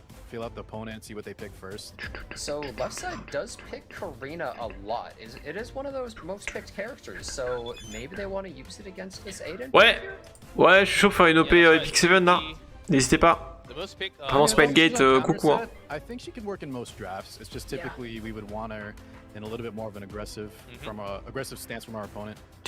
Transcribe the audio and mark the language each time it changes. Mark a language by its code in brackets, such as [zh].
[en] Feel up the opponent, see what they pick first. So left side does pick Karina a lot. It is one of those most picked characters, so maybe they want to use it against this Aiden. [fr] Ouais, je suis chaud pour faire une OP Epic 7 là. N'hésitez pas. Vraiment Spidegate, coucou. Hein. [en] I think she can work in most drafts. It's just typically we would want her in a little bit more of an aggressive stance from our opponent.